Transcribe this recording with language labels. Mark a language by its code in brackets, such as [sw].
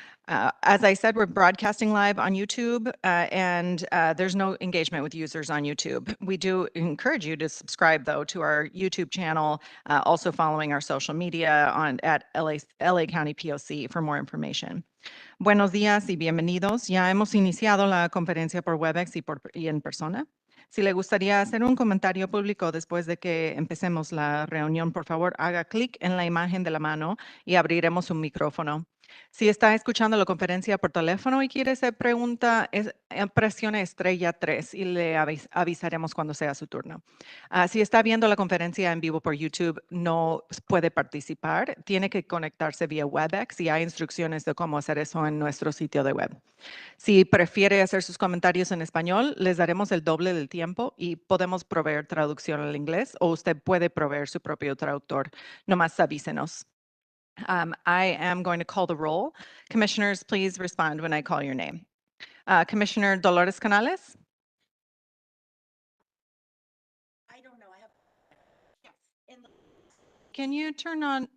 [en] As I said, we're broadcasting live on YouTube, and there's no engagement with users on YouTube. We do encourage you to subscribe, though, to our YouTube channel, also following our social media at LA County POC for more information. [es] Buenos días y bienvenidos. Ya hemos iniciado la conferencia por Webex y en persona. Si le gustaría hacer un comentario público después de que empecemos la reunión, por favor, haga clic en la imagen de la mano y abriremos un micrófono. Si está escuchando la conferencia por teléfono y quiere hacer pregunta, presione estrella 3 y le avisaremos cuando sea su turno. Si está viendo la conferencia en vivo por YouTube, no puede participar. Tiene que conectarse vía Webex y hay instrucciones de cómo hacer eso en nuestro sitio de web. Si prefiere hacer sus comentarios en español, les daremos el doble del tiempo y podemos proveer traducción al inglés o usted puede proveer su propio traductor. Nomás avísenos. [en] I am going to call the roll. Commissioners, please respond when I call your name. Commissioner Dolores Canales? I don't know. I have. Yes. Can you turn on?